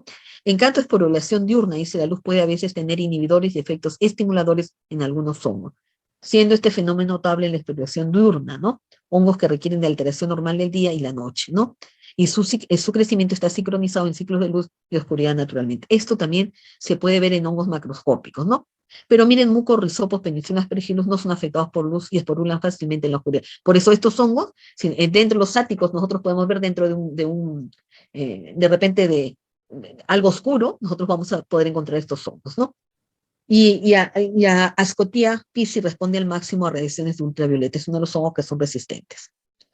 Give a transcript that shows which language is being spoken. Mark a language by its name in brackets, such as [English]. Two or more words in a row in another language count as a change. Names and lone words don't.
[Spanish] En canto, esporulación diurna, dice, la luz puede a veces tener inhibidores y efectos estimuladores en algunos hongos, siendo este fenómeno notable en la esporulación diurna, ¿no? Hongos que requieren de alteración normal del día y la noche, ¿no? Y su crecimiento está sincronizado en ciclos de luz y oscuridad naturalmente. Esto también se puede ver en hongos macroscópicos, ¿no? Pero miren, mucos, rizopos, penicillium aspergillus no son afectados por luz y esporulan fácilmente en la oscuridad. Por eso estos hongos, dentro de los áticos, nosotros podemos ver dentro de repente de algo oscuro, nosotros vamos a poder encontrar estos hongos, ¿no? Y a Ascotia piscis responde al máximo a radiaciones de ultravioleta, es uno de los hongos que son resistentes.